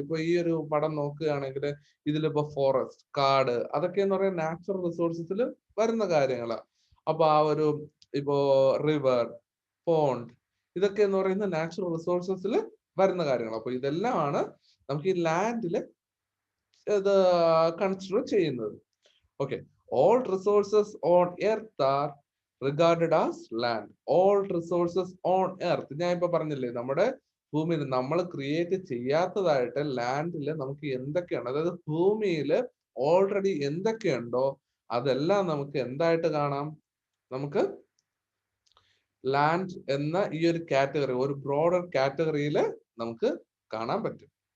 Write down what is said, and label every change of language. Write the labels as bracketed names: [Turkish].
[Malayalam] ഇപ്പൊ ഈ ഒരു പടം നോക്കുകയാണെങ്കിൽ ഇതിലിപ്പോ ഫോറസ്റ്റ്, കാട്, അതൊക്കെ എന്ന് പറയുന്ന നാച്ചുറൽ റിസോഴ്സസിൽ വരുന്ന കാര്യങ്ങളാണ്. അപ്പൊ ഇപ്പോ റിവർ, പോണ്ട്, ഇതൊക്കെ എന്ന് പറയുന്ന നാച്ചുറൽ റിസോഴ്സസിൽ വരുന്ന കാര്യങ്ങൾ. അപ്പൊ ഇതെല്ലാമാണ് നമുക്ക് ഈ ലാൻഡില് ഇത് കൺസിഡർ ചെയ്യുന്നത്. Okay, [English] All resources on earth are regarded as land. All resources on earth. [Malayalam] ഞാൻ ഇപ്പൊ പറഞ്ഞില്ലേ നമ്മുടെ ഭൂമിയിൽ നമ്മൾ ക്രിയേറ്റ് ചെയ്യാത്തതായിട്ട് ലാൻഡിൽ നമുക്ക് എന്തൊക്കെയാണ്, അതായത് ഭൂമിയിൽ ഓൾറെഡി എന്തൊക്കെയുണ്ടോ അതെല്ലാം നമുക്ക് എന്തായിട്ട് കാണാം, നമുക്ക് ലാൻഡ് എന്ന ഈ ഒരു കാറ്റഗറി, ഒരു ബ്രോഡർ കാറ്റഗറിയിൽ നമുക്ക് കാണാൻ പറ്റും.